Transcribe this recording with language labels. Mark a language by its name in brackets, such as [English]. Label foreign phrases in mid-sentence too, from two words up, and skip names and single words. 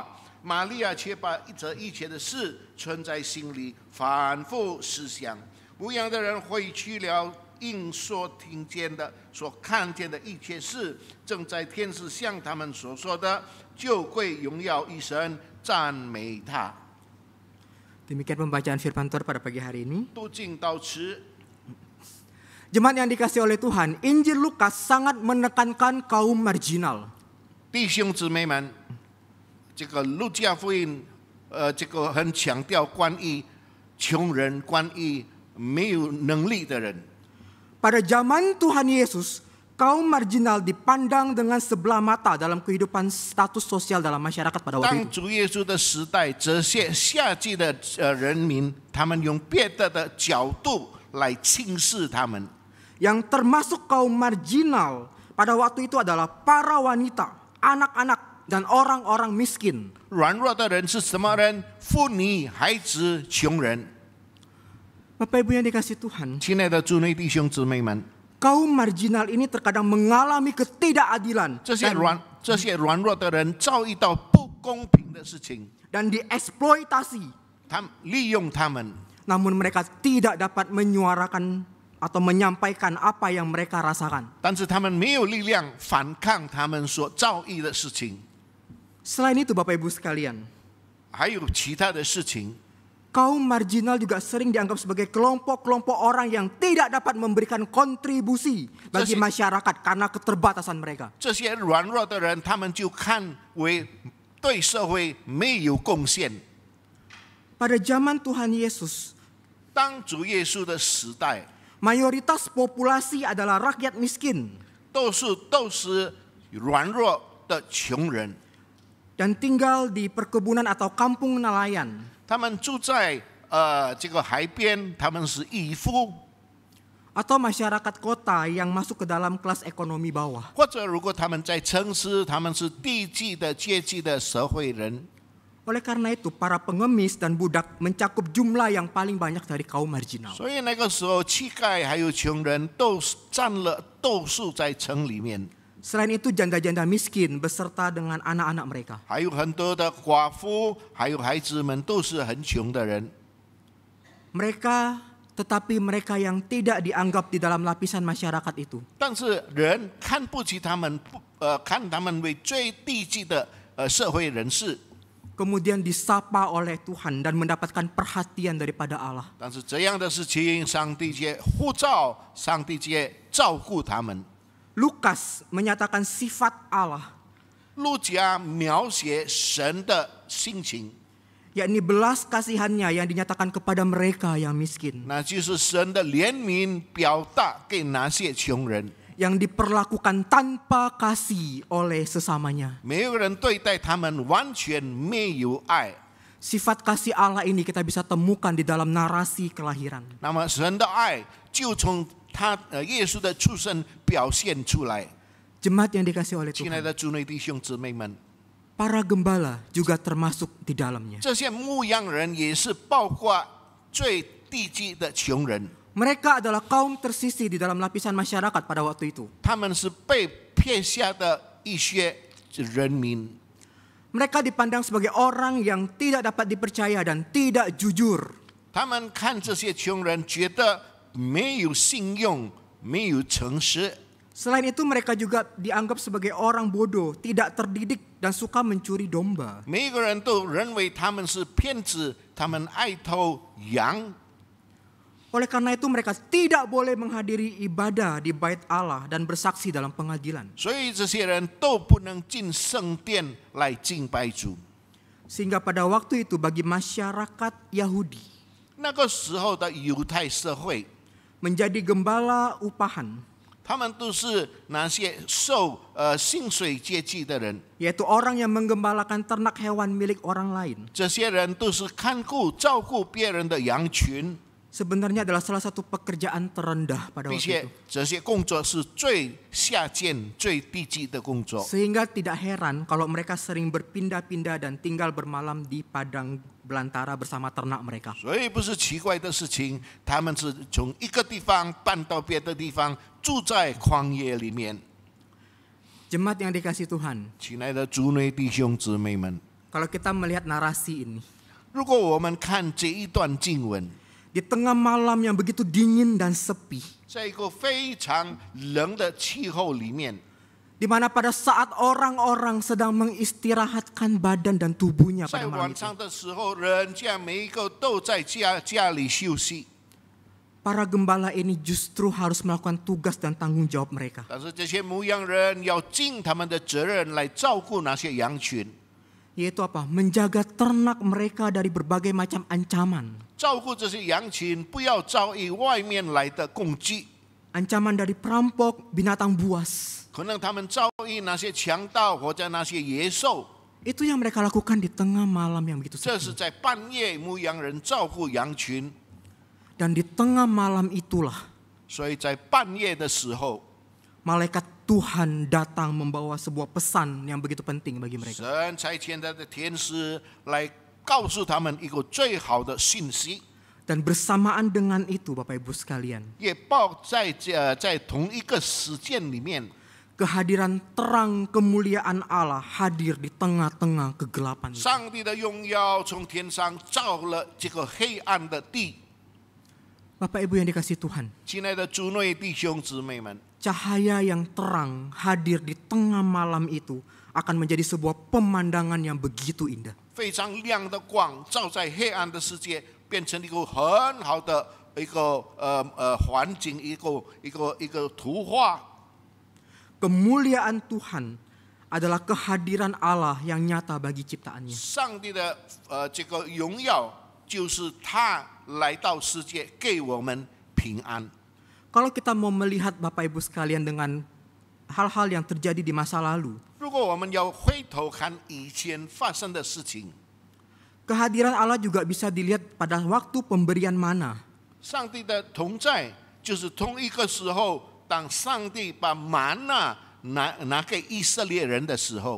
[Chinese] 玛利亚却把这一切的事存在心里，反复思想。牧羊的人回去了，因所听见的、所看见的一切事，正在天使向他们所说的，就归荣耀一神，赞美他。 [Indonesian] Demikian pembacaan firman Tuhan pada pagi hari ini. [Chinese] 读经到此， [Indonesian] Jemaat yang dikasihi oleh Tuhan, Injil Lukas sangat menekankan kaum marginal. [Chinese] 弟兄姊妹们，这个路加福音，这个很强调关于穷人，关于没有能力的人。 [Indonesian] Pada zaman Tuhan Yesus, kaum marginal dipandang dengan sebelah mata dalam kehidupan status sosial dalam masyarakat pada waktu [Chinese] 当 [Indonesian] itu. [Chinese] 主耶稣的时代，这些下级的人民，他们用别的角度来轻视他们。 [Indonesian] Yang termasuk kaum marginal pada waktu itu adalah para wanita, anak-anak, dan orang-orang miskin. [Chinese] 软弱的人是什么人？妇女、孩子、穷人。 [Indonesian] Bapak Ibu yang dikasihi Tuhan, [Chinese] 亲爱的主内弟兄姊妹们， [Indonesian] kaum marginal ini terkadang mengalami ketidakadilan [Chinese] 这些软弱的人遭遇到不公平的事情， [Indonesian] dan dieksploitasi. [Chinese] 他们利用他们。 [Indonesian] Namun mereka tidak dapat menyuarakan atau menyampaikan apa yang mereka rasakan. [Chinese] 但是他们没有力量反抗他们所遭遇的事情， [Indonesian] Selain itu Bapak Ibu sekalian, [Chinese] 还有其他的事情。 [Indonesian] kaum marginal juga sering dianggap sebagai kelompok-kelompok orang yang tidak dapat memberikan kontribusi bagi masyarakat karena keterbatasan mereka. [Chinese] 这些软弱的人，他们就看为对社会没有贡献。 [Indonesian] Pada zaman Tuhan Yesus, [Chinese] 当主耶稣的时代， [Indonesian] mayoritas populasi adalah rakyat miskin [Chinese] 都是软弱的穷人， [Indonesian] dan tinggal di perkebunan atau kampung nelayan. [Chinese] 他们住在这个海边，他们是渔夫， [Indonesian] Atau masyarakat kota yang masuk ke dalam kelas ekonomi bawah. [Chinese] 或者如果他们在城市，他们是低级的阶级的社会人。 [Indonesian] Oleh karena itu, para pengemis dan budak mencakup jumlah yang paling banyak dari kaum marginal. [Chinese] 所以那个时候，乞丐还有穷人都占了多数在城里面。 [Indonesian] Selain itu janda-janda miskin beserta dengan anak-anak mereka. [Chinese] 还有很多的寡妇，还有孩子们都是很穷的人。 [Indonesian] Tetapi mereka yang tidak dianggap di dalam lapisan masyarakat itu. [Chinese] 但是人看不起他们，看他们为最低级的社会人士。 [Indonesian] Kemudian disapa oleh Tuhan dan mendapatkan perhatian daripada Allah. [Chinese] 但是这样的事情，上帝却呼召，上帝却照顾他们。 [Indonesian] Lukas menyatakan sifat Allah, [Chinese] 路加描写神的性情， [Indonesian] yakni belas kasihannya yang dinyatakan kepada mereka yang miskin, [Chinese] 那就是神的怜悯表达给那些穷人。 [Indonesian] yang diperlakukan tanpa kasih oleh sesamanya. [Chinese] 没有人对待他们完全没有爱。 [Indonesian] Sifat kasih Allah ini kita bisa temukan di dalam narasi kelahiran. [Chinese] 那么神的爱就从耶稣的出生表现出来。 [Indonesian] Jemaat yang dikasih oleh [Chinese] 亲爱 [Indonesian] Tuhan, [Chinese] 的主内弟兄姊妹们， [Indonesian] para gembala juga termasuk di dalamnya. [Chinese] 这些牧羊人也是包括最低级的穷人。 [Indonesian] Mereka adalah kaum tersisih di dalam lapisan masyarakat pada waktu itu. [Chinese] 他们是被撇下的一些人民， [Indonesian] Mereka dipandang sebagai orang yang tidak dapat dipercaya dan tidak jujur. [Chinese] 他们看这些穷人，觉得没有信用，没有诚实。 [Indonesian] Selain itu mereka juga dianggap sebagai orang bodoh, tidak terdidik dan suka mencuri domba. [Chinese] 每一个人都认为他们是骗子，他们爱偷羊。 [Indonesian] Oleh karena itu mereka tidak boleh menghadiri ibadah di bait Allah dan bersaksi dalam pengadilan. [Chinese] 所以这些人都不能进圣殿来敬拜主。 [Indonesian] Sehingga pada waktu itu bagi masyarakat Yahudi, [Chinese] 那个时候的犹太社会， [Indonesian] menjadi gembala upahan, [Chinese] 他们都是那些受薪水阶级的人。 [Indonesian] yaitu orang yang menggembalakan ternak hewan milik orang lain, [Chinese] 这些人都是看顾、照顾别人的羊群， [Indonesian] sebenarnya adalah salah satu pekerjaan terendah pada [Chinese] 并 [Indonesian] waktu [Chinese] 且 [Indonesian] itu. [Chinese] 这些工作是最下贱、最低级的工作。 [Indonesian] Sehingga tidak heran kalau mereka sering berpindah-pindah dan tinggal bermalam di padang belantara bersama ternak mereka. [Chinese] 所以不是奇怪的事情，他们是从一个地方搬到别的地方，住在旷野里面。 [Indonesian] Jemaat yang dikasih Tuhan, [Chinese] 亲爱的主内弟兄姊妹们， [Indonesian] kalau kita melihat narasi ini, [Chinese] 如果我们看这一段经文， [Indonesian] di tengah malam yang begitu dingin dan sepi, [Chinese] 在一个非常冷的气候里面， [Indonesian] di mana pada saat orang-orang sedang mengistirahatkan badan dan tubuhnya [Chinese] 在 [Indonesian] pada [Chinese] 晚 [Indonesian] malam itu, [Chinese] 上的时候，人家每一个都在家里休息， [Indonesian] para gembala ini justru harus melakukan tugas dan tanggung jawab mereka, [Chinese] 但是这些牧羊人要尽他们的责任来照顾那些羊群， [Indonesian] yaitu apa? Menjaga ternak mereka dari berbagai macam ancaman. [Chinese] 照顾这些羊群，不要遭遇外面来的攻击。 [Indonesian] Ancaman dari perampok, binatang buas. [Chinese] 可能他们遭遇那些强盗或者那些野兽， [Indonesian] Itu yang mereka lakukan di tengah malam yang begitu [Chinese] 这是 [Indonesian] sepi. [Chinese] 在半夜牧羊人照顾羊群， [Indonesian] Dan di tengah malam itulah [Chinese] 所以在半夜的时候， [Indonesian] malaikat Tuhan datang membawa sebuah pesan yang begitu penting bagi mereka. [Chinese] 神差遣他的天使来告诉他们一个最好的信息， [Indonesian] Dan bersamaan dengan itu Bapak Ibu sekalian, [Chinese] 也在同一个时间里面， [Indonesian] kehadiran terang kemuliaan Allah hadir di tengah-tengah kegelapan itu. [Chinese] 上帝的荣耀从天上照了这个黑暗的地。 [Indonesian] Bapak Ibu yang dikasih Tuhan, [Chinese] 亲爱的主内弟兄姊妹们， [Indonesian] cahaya yang terang hadir di tengah malam itu akan menjadi sebuah pemandangan yang begitu indah. [Chinese] 非常亮的光照在黑暗的世界，变成一个很好的一个环境，一个图画。 [Indonesian] Kemuliaan Tuhan adalah kehadiran Allah yang nyata bagi ciptaannya. [Chinese] 上帝的这个荣耀，就是他来到世界给我们平安。 [Indonesian] Kalau kita mau melihat Bapak Ibu sekalian dengan hal-hal yang terjadi di masa lalu, [Chinese] 如果我们要回头看以前发生的事情， [Indonesian] kehadiran Allah juga bisa dilihat pada waktu pemberian mana. [Chinese] 上帝的同在就是同一个时候，当上帝把玛纳拿给以色列人的时候，